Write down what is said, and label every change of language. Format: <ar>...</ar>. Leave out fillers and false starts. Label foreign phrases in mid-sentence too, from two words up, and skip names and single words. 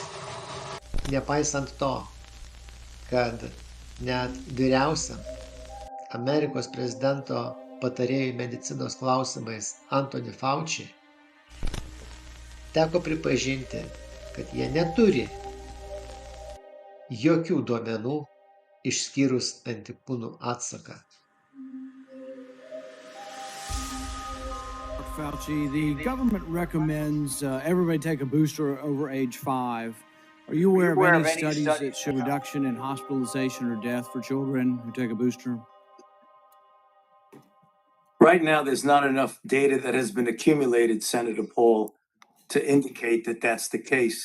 <lt>Nepaisant to, kad net vyriausiam Amerikos prezidento patarėjui medicinos klausimais Anthony Fauci teko pripažinti, kad jie neturi jokių duomenų išskyrus antikūnų atsaką.</lt> <en>Fauci, the government recommends everybody take a booster over age 5. Are you aware of any studies that show reduction in hospitalization or death for children who take a booster? Right now, there's not enough data that has been accumulated, Senator Paul, to indicate that that's the case.</en>